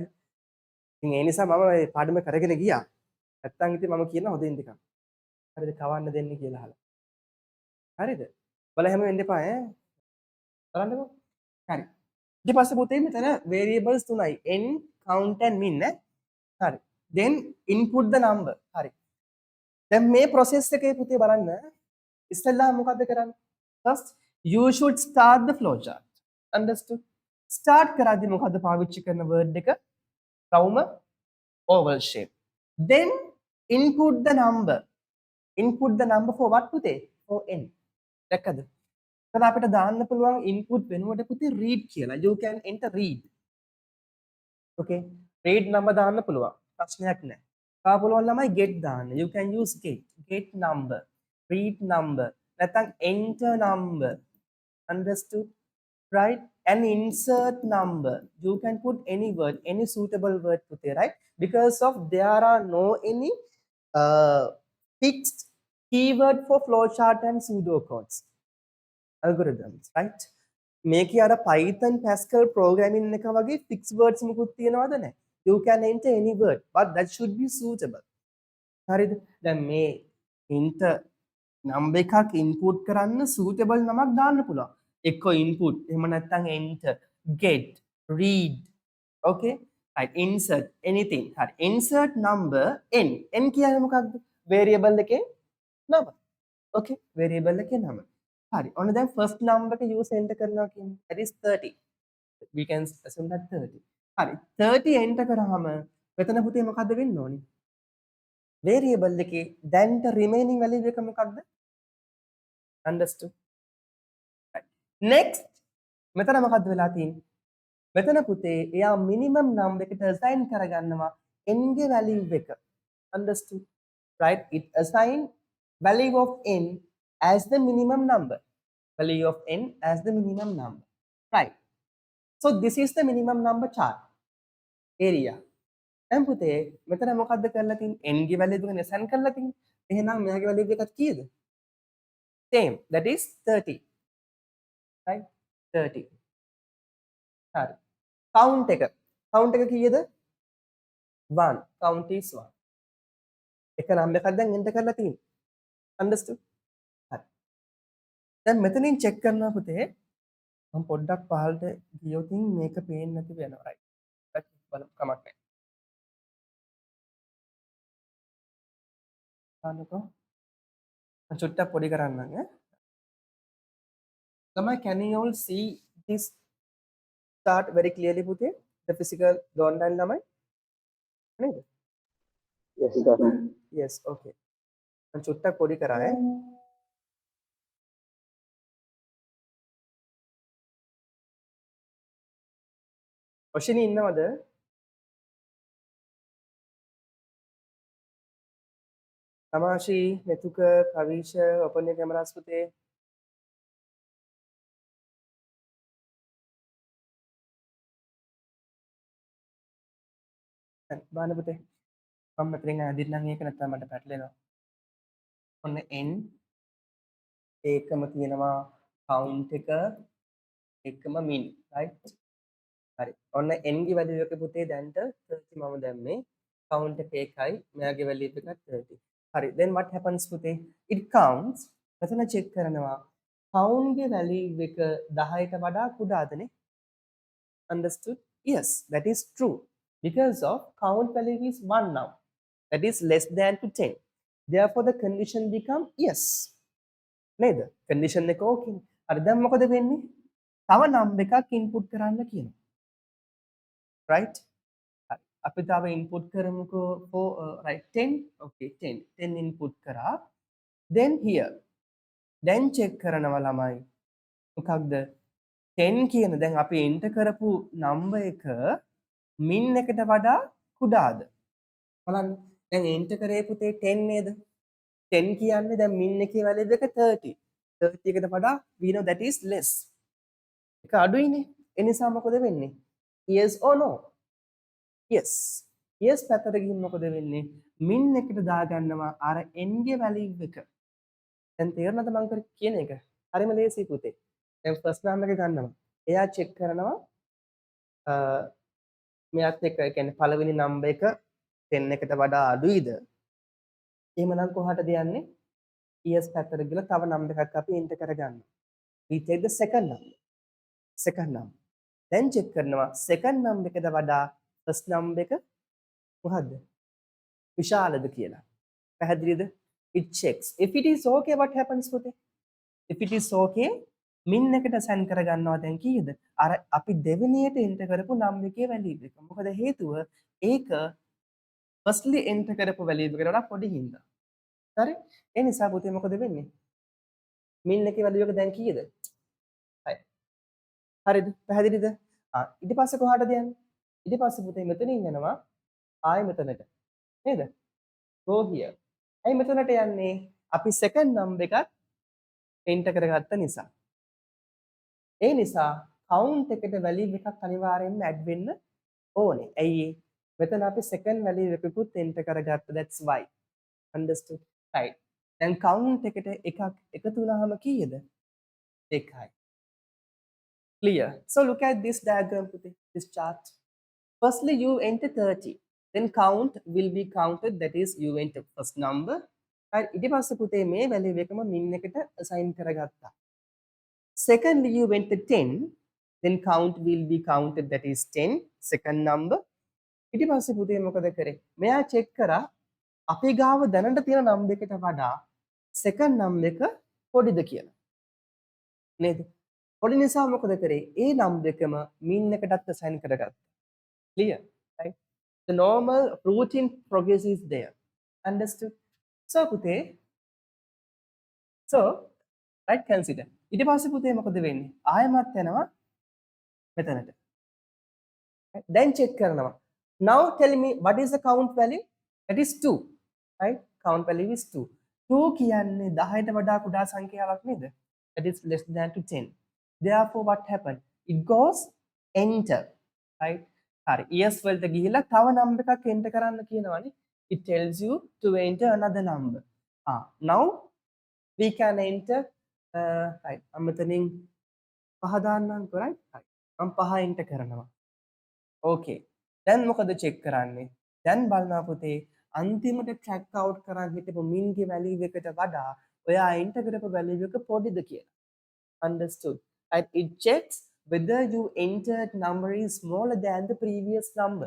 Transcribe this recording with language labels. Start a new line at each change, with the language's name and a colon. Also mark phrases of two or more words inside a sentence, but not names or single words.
Sinhala: ඉතින් ඒ නිසා මම මේ පාඩම කරගෙන ගියා. නැත්තම් ඉතින් මම කියනවා හොදින් ටිකක්. හරිද? කවන්න දෙන්න කියලා අහලා. හරිද? බලලා හැම වෙන්න එපා ඈ. බලන්නකෝ. හරි. ඊට පස්සේ පුතේ මෙතන variables තුනයි.
English: n, count and min
Sinhala: ඈ. හරි.
English: then input the number.
Sinhala: හරි. දැන් මේ process එකේ පුතේ බලන්න ඉස්සෙල්ලා මොකද්ද කරන්නේ?
English: First you should start the flowchart.
Sinhala: Understood? Start කරද්දී මොකද්ද පාවිච්චි කරන word එක?
English: Trauma oval shape. Then input the number. Input the number for what පුතේ? For n.
Sinhala: දැක්කද? එතන අපිට දාන්න පුළුවන් input වෙනුවට පුතේ read කියලා.
English: You can enter read. Okay. read number
Sinhala: දාන්න පුළුවන්. ප්‍රශ්නයක් නැහැ. තව පුළුවන් ළමයි get දාන්න.
English: You can use get. Get number. read number. නැත්නම් enter number. Understood? Right? And insert number. You can put any word, any suitable word puthe, right? Because of there are no any fixed keyword for flowchart and pseudocodes algorithms, right?
Sinhala: මේකේ අර Python Pascal programming එක වගේ
English: fixed words
Sinhala: මොකුත් තියනවද නැහැ.
English: You can enter any word, but that should be suitable.
Sinhala: හරිද? දැන් මේ
English: enter number
Sinhala: එකක් input කරන්න suitable නමක් දාන්න පුළුවන්. එක්ක input එහෙම නැත්නම්
English: enter, get, read. Okay? right, insert anything.
Sinhala: හරි.
English: insert number n.
Sinhala: n කියන්නේ මොකක්ද? variable එකේ නම. Okay? variable එකේ නම. හරි. ඔන්න දැන්
English: first number
Sinhala: එක
English: use enter
Sinhala: කරනවා කියන්නේ
English: that is 30. We can assume that 30.
Sinhala: හරි. 30 enter කරාම මෙතන පුතේ මොකද්ද වෙන්න ඕනේ? variable එකේ දැන්ට
English: remaining value
Sinhala: එක මොකක්ද?
English: Understood? right.
Sinhala: next මෙතන මොකද්ද වෙලා තියෙන්නේ? මෙතන පුතේ එයා
English: minimum number
Sinhala: එකට assign කරගන්නවා n ගේ value එක.
English: Understood? right? it assign value of n as the minimum number. Value of n as the minimum number. Right. So this is the minimum number chart area.
Sinhala: දැන් පුතේ මෙතන මොකද්ද කරලා තියෙන්නේ? n ගේ value එක assign කරලා තියෙන්නේ. එහෙනම් මෙයාගේ value එක කීයද?
English: Same. That is 30. Right? 30.
Sinhala: හරි. count එක. count එක කීයද? 1.
English: count is 1.
Sinhala: එක number එකක් දැන් enter කරලා තියෙන්නේ. Understood? හරි. දැන් මෙතනින් check කරනවා පුතේ මම පොඩ්ඩක් පහළට ගියොත් මේක පේන්නේ නැති වෙනවා right බලමු කමක් නැහැ බලන්නකෝ මම චුට්ටක් පොඩි කරන්නම් ඈ ළමයි
English: can you all see this chart very clearly
Sinhala: පුතේ
English: the physical drawing line
Sinhala: ළමයි නේද
English: Yes, sir. yes okay
Sinhala: මම චුට්ටක් පොඩි කරා ඈ ඔෂිනි ඉන්නවද තමාෂි මෙතුක කවිෂ
English: open your cameras
Sinhala: පුතේ බලන්න පුතේ මම මෙතනින් ඇදින්නම් ඒක නැත්නම් මට පැටලෙනවා ඔන්න n ඒකම තියෙනවා count එක එකම min right හරි ඔන්න n ගේ value එක පුතේ දැන්ට 30 මම දැම්මේ count එක එකයි මෙයාගේ value එක 30 හරි
English: then what happens පුතේ it counts
Sinhala: මෙතන check කරනවා count ගේ value එක 10ට වඩා කුඩාදනේ
English: understood yes that is true because of count value is 1 now that is less than to 10 therefore the condition become yes
Sinhala: නේද condition එක okay හරි දැන් මොකද වෙන්නේ තව number එකක් input කරන්න කියනවා right හරි අපි තව input කරමුකෝ
English: for right 10
Sinhala: okay 10 input කරා
English: then here then
Sinhala: check කරනවා ළමයි මොකක්ද 10 කියන දැන් අපි enter කරපු number එක min එකට වඩා කුඩාද බලන්න දැන් enter කරේ පුතේ 10 නේද 10 කියන්නේ දැන් min එකේ value එක 30 30 එකට වඩා
English: we know that is less
Sinhala: එක අඩුයිනේ ඒ නිසා මොකද වෙන්නේ
English: yes or no yes yes
Sinhala: පැත්තට ගිහින් මොකද වෙන්නේ min එකට දාගන්නවා අර n ගේ value එක දැන් තේරෙනවද මං කියන එක හරිම ලේසි පුතේ දැන්
English: first name
Sinhala: එක ගන්නවා එයා check කරනවා මෙයාත් එක්ක ඒ කියන්නේ පළවෙනි number එක 10 එකට වඩා අඩුයිද එහෙමනම් කොහාටද යන්නේ yes පැත්තට ගිහලා තව number එකක් අපි enter කරගන්නවා
English: we take the second number then
Sinhala: check කරනවා second number එකද වඩා first number එක මොකද්ද විශාලද කියලා පැහැදිලිද
English: it checks if it is okay what happens
Sinhala: පුතේ
English: if it is okay
Sinhala: min එකට send කරගන්නවා දැන් කීයද අර අපි දෙවෙනියට enter කරපු number එකේ value එක මොකද හේතුව ඒක firstly enter කරපු value එකට වඩා පොඩි හින්දා හරි ඒ නිසා පුතේ මොකද වෙන්නේ min එකේ value එක දැන් කීයද 6 හරිද පැහැදිලිද ඊට පස්සේ කොහාටද යන්නේ ඊට පස්සේ පුතේ මෙතනින් යනවා ආයෙ මෙතනට නේද
English: go here
Sinhala: ඇයි මෙතනට යන්නේ අපි second number එකක් enter කරගත්ත නිසා ඒ නිසා count එකට value එකක් අනිවාර්යෙන්ම add වෙන්න ඕනේ ඇයි මෙතන අපි second value එකකුත් enter කරගත්ත that's
English: why understood right
Sinhala: දැන් count එකට එකක් එකතු වුණාම කීයද 1යි
English: clear so look at this diagram පුතේ this chart firstly you enter 30 then count will be counted that is you enter first number right
Sinhala: ඊට පස්සේ පුතේ මේ value එකම min එකට assign කරගත්තා
English: secondly you enter 10 then count will be counted that is 10 second number
Sinhala: ඊට පස්සේ පුතේ මොකද කරේ මෙයා check කරා අපි ගාව දැනට තියෙන number එකට වඩා
English: second number
Sinhala: එක පොඩිද කියලා නේද පොඩි නිසා මොකද කරේ ඒ number එකම min එකටත් assign කරගත්තා
English: clear right the normal routine progress is there understood so
Sinhala: පුතේ
English: so right consider
Sinhala: ඊට පස්සේ පුතේ මොකද වෙන්නේ ආයමත් යනවා මෙතනට
English: then
Sinhala: check කරනවා
English: now tell me what is the count value that is 2 right count value is 2
Sinhala: 2 කියන්නේ 10ට වඩා කුඩා සංඛ්‍යාවක් නේද
English: that is less than to 10 therefore what happened it goes enter right හරි yes
Sinhala: වලට ගිහිල්ලා තව number එකක් enter කරන්න කියනවානේ
English: it tells you to enter another number now we
Sinhala: can enter right මම මෙතනින් පහ දාන්නම්කෝ right හරි මම පහ enter කරනවා okay දැන් මොකද check කරන්නේ දැන් බලනවා පුතේ අන්තිමට
English: track out
Sinhala: කරන් හිටපු min ගේ value එකට වඩා ඔයා enter කරපු value එක පොඩිද කියලා
English: understood and it checks whether you entered number is smaller than the previous number.